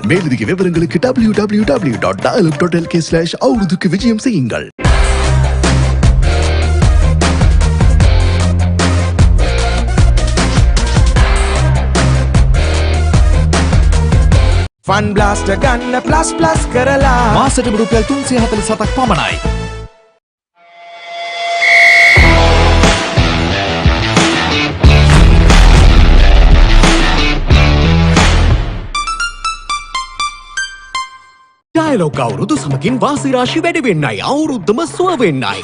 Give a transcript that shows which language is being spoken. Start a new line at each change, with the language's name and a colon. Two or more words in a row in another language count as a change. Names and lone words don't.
Tamil: மேலதிக விவரங்களுக்கு www.dialog.lk/அவருதுக்கு விஜயம் செய்யுங்கள்.
Sinhala: Fun blaster ගන්න ප්ලස් ප්ලස් කරලා මාසෙට රුපියල් 347ක් පමණයි. Dialog අවුරුදු සමගින් වාසි රාශි වැඩි වෙන්නයි අවුරුද්දම සුව වෙන්නයි.